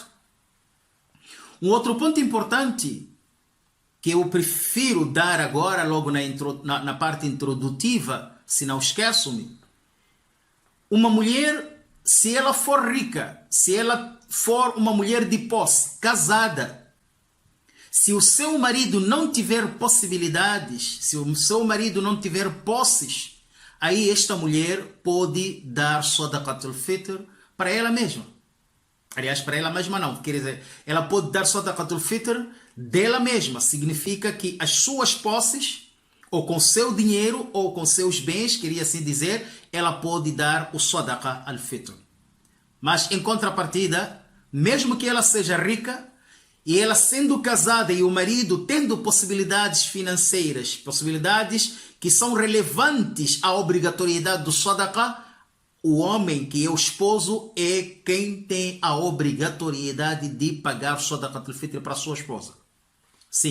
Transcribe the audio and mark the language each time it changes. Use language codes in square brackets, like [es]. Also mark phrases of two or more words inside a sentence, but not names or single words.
[pt] Um outro ponto importante, que eu prefiro dar agora, logo na parte introdutiva, se não esqueço-me, uma mulher, se ela for rica, se ela for uma mulher de posse, casada, se o seu marido não tiver possibilidades, se o seu marido não tiver posses, aí esta mulher pode dar [ar] صدقة الفطر [pt] para ela mesma. Aliás, para ela mesma não, quer dizer, ela pode dar [ar] صدقة الفطر [pt] dela mesma. Significa que as suas posses, ou com seu dinheiro, ou com seus bens, queria assim dizer, ela pode dar o [ar] صدقة الفطر. [pt] Mas, em contrapartida, mesmo que ela seja rica, e ela sendo casada e o marido tendo possibilidades financeiras, possibilidades que são relevantes à obrigatoriedade do Sadaqa, o homem, que é o esposo, é quem tem a obrigatoriedade de pagar o [ar] صدقة الفطر [pt] para a sua esposa.